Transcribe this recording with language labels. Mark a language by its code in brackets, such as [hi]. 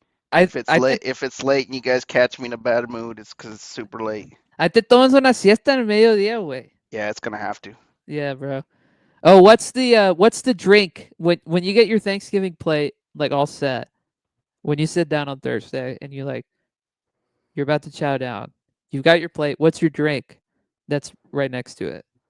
[en] If it's late and you guys catch me in a bad mood, it's because it's super late. [es] I te tomas una siesta en el mediodía, güey. [en] Yeah, it's gonna have to. Yeah, bro. Oh, what's the drink when you get your Thanksgiving plate like all set? When you sit down on Thursday and you're about to chow down, you've got your plate. What's your drink that's right next to it?